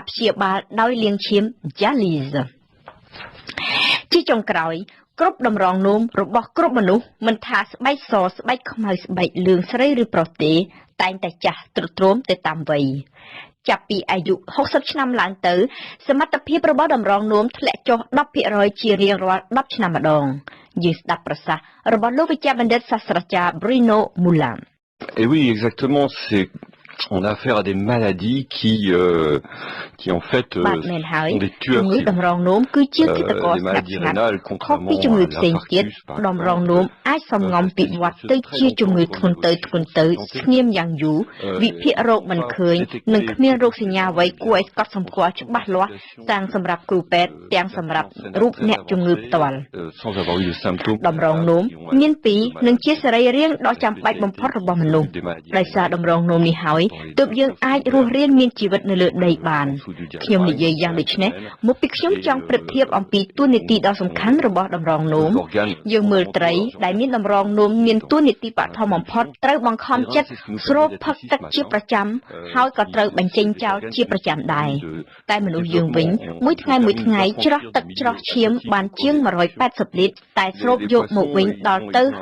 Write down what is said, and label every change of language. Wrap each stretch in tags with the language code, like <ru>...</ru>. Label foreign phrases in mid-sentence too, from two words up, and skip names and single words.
<km>ព្យាបាលដោយលាងឈាម dialyse ជាចុងក្រោយគ្រប់តម្រងនោមរបស់គ្រប់មនុស្សមិនថាស្បែកសស្បែកខ្មៅស្បែកលឿងស្រីឬប្រុសទេតែងតែចាស់ទ្រុឌទ្រោមទៅតាមវ័យចាប់ពីអាយុ60ឆ្នាំឡើងទៅសមត្ថភាពរបស់តម្រងនោមធ្លាក់ចុះ 10% ជារៀងរាល់10ឆ្នាំម្ដងយើងស្ដាប់ប្រសាសន៍របស់លោកវិជ្ជបណ្ឌិតសាស្ត្រាចារ្យ Bruno Moulin.</km> <fr>Et oui, exactement, on a affaire à des maladies qui en fait sont des tueurs. Les maladies rénales, contrairement à l'infarctus, par sans avoir eu de symptômes.</fr> <km>ទើបយើងអាចរស់រានមានជីវិតនៅលើដីបានខ្ញុំនិយាយយ៉ាងដូចនេះមកពីខ្ញុំ ចង់ប្រៀបធៀបអំពីតួនាទីដ៏សំខាន់របស់តម្រងនោមយើងមើលត្រីដែលមានតម្រងនោមមានតួនាទីបឋមបំផុតត្រូវបង្ខំចិត្តស្រូបផឹកទឹកជាប្រចាំហើយក៏ត្រូវបញ្ចេញចោលជាប្រចាំដែរតែមនុស្សយើងវិញមួយថ្ងៃច្រោះទឹកច្រោះឈាមបានជាង180លីត្រតែស្រូបយកមកវិញដល់ទៅ</km>